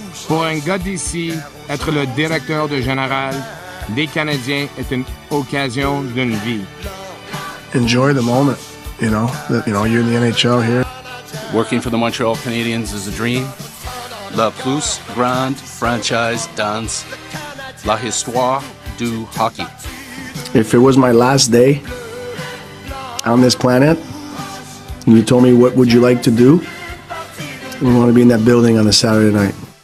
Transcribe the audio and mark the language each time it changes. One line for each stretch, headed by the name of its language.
French: un gars d'ici, être le directeur de général des Canadiens est une occasion d'une vie.
English: Enjoy the moment, you're in the NHL here. Working for the Montreal Canadiens is a dream.
French: La plus grande franchise dans la histoire du hockey.
English: If it was my last day on this planet, and you told me what would you like to do, we want to be in that building on a Saturday night.